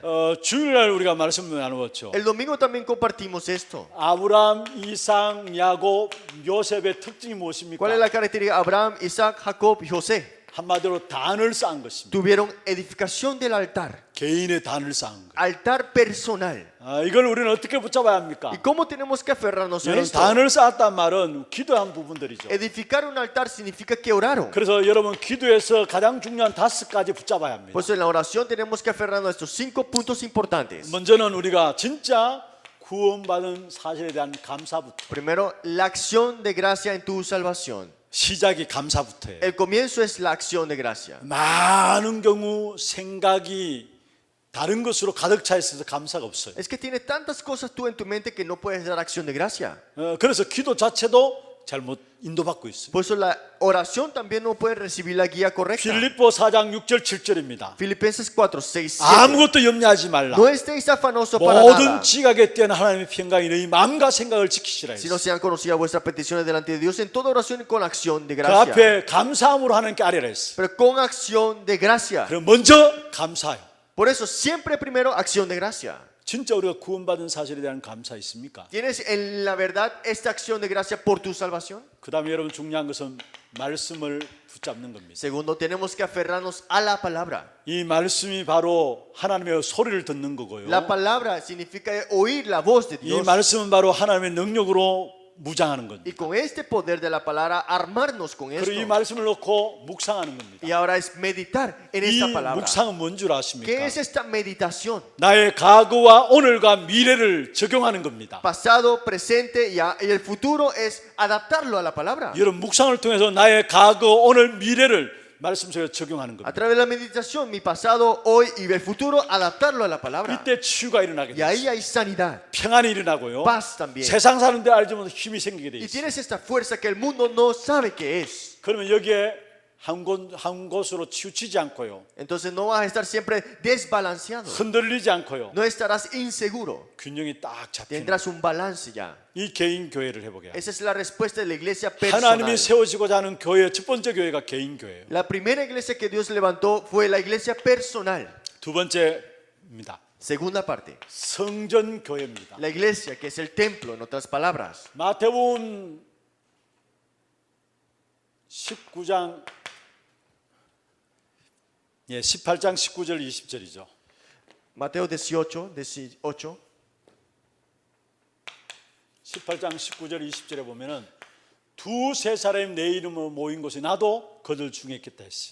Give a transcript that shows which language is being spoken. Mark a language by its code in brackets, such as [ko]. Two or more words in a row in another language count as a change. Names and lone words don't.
[ko] 주일날 우리가 말씀을 나누었죠. [es] El domingo también compartimos esto. [ko] 아브라함, 이삭, 야곱, 요셉의 특징이 무엇입니까? [es] ¿Cuál es la característica? Abraham, Isaac, Jacob y José [ko] 한마디로 단을 쌓은 것입니다. [es] tuvieron edificación del altar. [ko] 개인의 단을 쌓은 것. [es] Altar personal. [ko] 이걸 우리는 어떻게 붙잡아야 합니까? [es] ¿Y cómo tenemos que aferrarnos a [ko] 여러분, [es] esto? [ko] 단을 쌓았단 말은 기도한 부분들이죠. [es] Edificar un altar significa que oraron. [ko] 그래서 여러분 기도에서 가장 중요한 5가지 붙잡아야 합니다. [es] Pues en la oración tenemos que aferrarnos a estos 5 puntos importantes. [ko] 먼저는 우리가 진짜 구원받은 사실에 대한 감사부터. [es] Primero, la acción de gracia en tu salvación. [ko] 시작이 감사부터예요. [es] El comienzo es la acción de gracia. [ko] 많은 경우 생각이 다른 것으로 가득 차 있어서 감사가 없어요. [es] Es que tiene tantas cosas tú en tu mente que no puedes dar acción de gracia. [ko] 그래서 기도 자체도 잘못 인도받고 있어요. [es] Por eso la oración también no puede recibir la guía correcta. [ko] 빌립보 4장 6절 7절입니다. [es] Filipenses 4, 6, 7. [ko] 아무것도 염려하지 말라. [es] No estéis afanosos para [ko] 모든 [es] nada, [ko] 지각에 뛰어난 하나님의 평강이 너희 마음과 생각을 지키시라 [es] sino [ko] 했어요. [es] sean conocidas vuestras peticiones delante de Dios en toda oración y con acción de [ko] 그 [es] gracia. [ko] 앞에 감사함으로 하나님께 아뢰라 했어요. [es] Pero con acción de gracia. [ko] 그럼 먼저 감사해요. [es] Por eso siempre primero acción de gracia. [ko] 진짜 우리가 구원받은 사실에 대한 감사 있습니까? [es] ¿Tienes en la verdad esta acción de gracia por tu salvación? [ko] 그 다음에 여러분 중요한 것은 말씀을 붙잡는 겁니다. [es] Segundo, tenemos que aferrarnos a la palabra. [ko] 이 말씀이 바로 하나님의 소리를 듣는 거고요. [es] La palabra significa oír la voz de [ko] 이 [es] Dios. [ko] 말씀은 바로 하나님의 능력으로 무장하는 겁니다. [es] Y con este poder de la palabra, armarnos con esto. [ko] 그리고 이 말씀을 놓고 묵상하는 겁니다. [es] Y ahora es meditar en [ko] 이 [es] esta palabra. [ko] 묵상은 뭔 줄 [es] ¿Qué [ko] 아십니까? [es] es esta meditación? [ko] 나의 과거와 오늘과 미래를 적용하는 겁니다. [es] Pasado, presente y el futuro es adaptarlo a la palabra. [ko] 여러분 묵상을 통해서 나의 과거, 오늘, 미래를 말씀 속에 적용하는 [es] A [ko] 겁니다. [es] través de la meditación, mi pasado, hoy y el futuro, adaptarlo a la palabra. [ko] 이때 치유가 일어나게 [es] Y ahí [ko] 돼요. [es] hay sanidad, [ko] 평안이 일어나고요. [es] paz también. [ko] 세상 사는데 알지 못한 힘이 생기게 돼 [es] Y [ko] 있어요. [es] tienes esta fuerza que el mundo no sabe qué es. [ko] 그러면 여기에 한 곳으로 치우치지 않고요. [es] Entonces no vas a estar siempre desbalanceado. [ko] 흔들리지 않고요. [es] No estarás inseguro. [ko] 균형이 딱 잡히는 [es] Tendrás un balance ya. [ko] 이 개인 교회를 해보게. [es] Esa es la respuesta de la iglesia personal. [ko] 하나님이 세워지고자 하는 교회 첫 번째 교회가 개인 교회예요. [es] La primera iglesia que Dios levantó fue la iglesia personal. [ko] 두 번째입니다. [es] Segunda parte, [ko] 성전 교회입니다. [es] la iglesia que es el templo, en otras palabras. [ko] 마태복음 19장 18장 19절 20절이죠. [es] Mateo 18, 18. [ko] 18장 19절 20절에 보면은 두세 사람이 내 이름으로 모인 곳에 나도 그들 중에 있겠다 했어요.